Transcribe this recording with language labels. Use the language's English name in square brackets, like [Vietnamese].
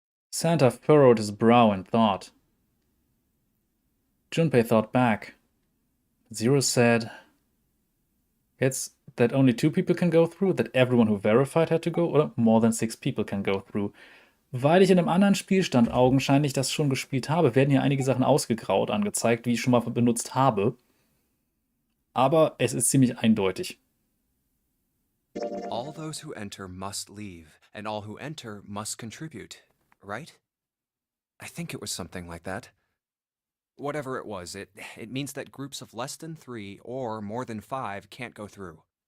[English] Santa furrowed his brow in thought. Junpei thought back. Zero said, it's that only 2 people can go through, that everyone who verified had to go, oder more than 6 people can go through. [German] Weil ich in einem anderen Spielstand augenscheinlich das schon gespielt habe, werden hier einige Sachen ausgegraut angezeigt, wie ich schon mal benutzt habe. Aber es ist ziemlich eindeutig. [English] All those who enter must leave, and all who enter must contribute, right? I think it was something like that. Whatever it was, it means that groups of less than 3 or more than 5 can't go through.